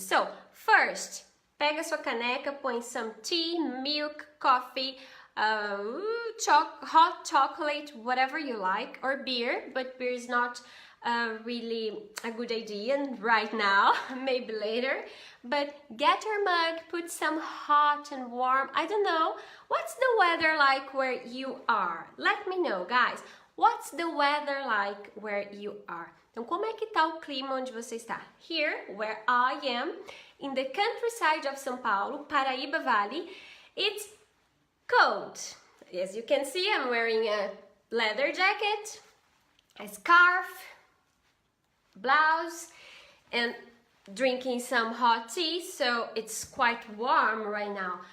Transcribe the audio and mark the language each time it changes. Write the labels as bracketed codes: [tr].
[en] So, first, [pt] pega sua caneca, põe [en] some tea, milk, coffee, hot chocolate, whatever you like, or beer, but beer is not really a good idea right now, maybe later. But get your mug, put some hot and warm, I don't know, what's the weather like where you are? Let me know, guys. What's the weather like where you are? [pt] Então, como é que tá o clima onde você está? [en] Here, where I am, in the countryside of São Paulo, Paraíba Valley, it's cold. As you can see, I'm wearing a leather jacket, a scarf, blouse, and drinking some hot tea, so it's quite warm right now.